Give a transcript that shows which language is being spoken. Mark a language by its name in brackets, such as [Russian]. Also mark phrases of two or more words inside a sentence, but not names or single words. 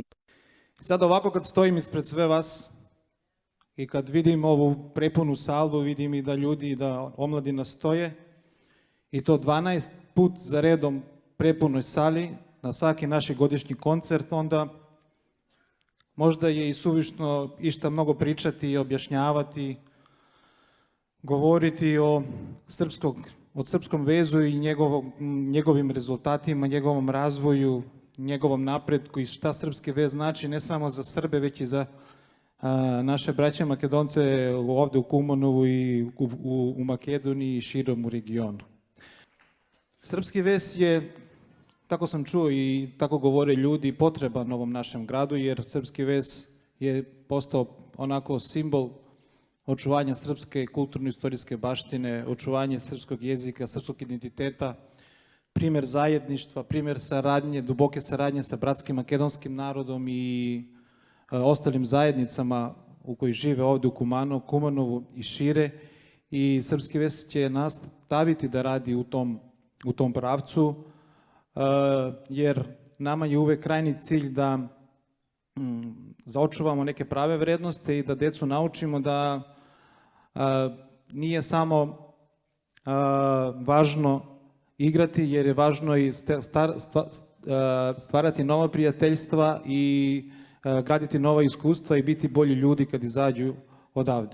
[Serbian] Сад овако кад стоим испред све вас и кад видим ову препуну салу, видим и да људи, да омладина стоje, и то 12 пут за редом препуној сали на сваки наши годишни концерт, онда можда е и сувишно ишта много причати и објашњавати, говорити о српском везу и неговим резултатима, неговом развоју, неговом напредку и шта српски вез значи не само за Србе, веќе и за наше браќа македонце овде у Куманову и у Македонiji и широм у региону. Српски вез е, тако сам чуo и тако говоре људи, потреба на овом нашем граду, јер српски вез е постao онако символ очување српске културно-историјске баштине, очување српскog језика, српскog идентитета, пример заедништва, пример сарадње, дубоке сарадње sa братским македонским народом и осталим заедницама у кои живе овде у Куманову и шире, и српски вез ќе наставити да ради у том правцу, jer nama je uvek krajni cilj da zaočuvamo neke prave vrednosti i da decu naučimo da nije samo važno igrati, jer je važno i stvarati nova prijateljstva i graditi nova iskustva i biti bolji ljudi kad izađu odavde.